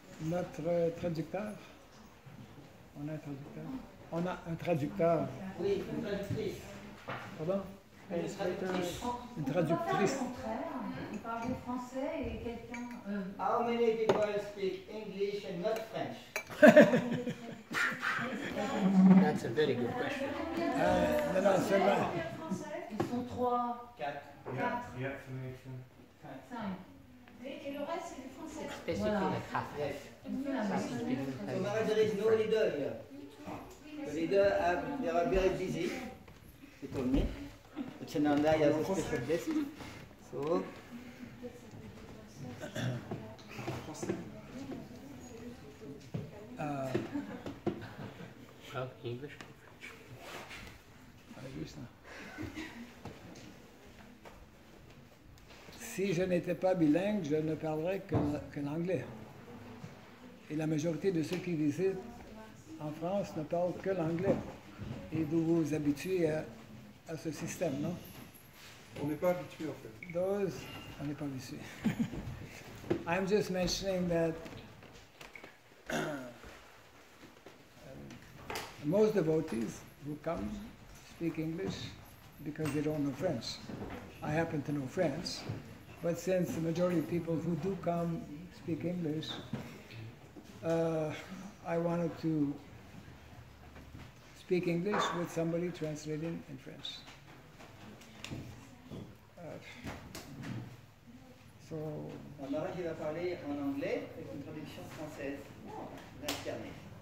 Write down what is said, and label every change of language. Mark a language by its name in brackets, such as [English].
[French] Notre traducteur, on a un traducteur. On a un traducteur. Oui, une traductrice. Pardon? Une traductrice. Une traductrice. Il parlait français et quelqu'un. [English] How many people speak English and not French? That's a very good question. [French] Non, seulement. Ils sont 3, 4. 4, [English] Yeah, 5. [French] Et le reste, c'est du français. [English] Basically like half. Yes. [French] On fait la même [English] So Maharaja, there is no leader here. The leader, they are very busy. He told me. The Chananda has a special guest. So. Well, English. [French] Si je n'étais pas bilingue, je ne parlerais que l'anglais. Et la majorité de ceux qui visitent en France ne parlent que l'anglais. Et vous vous habituez à ce système, non? On n'est pas habitué en fait. On n'est pas habitué. [English] I'm just mentioning that most devotees who come speak English because they don't know French. I happen to know French, but since the majority of people who do come speak English, I wanted to speak English with somebody translating in French. So. [French] Maharaja va parler en anglais avec une traduction française d'incarner.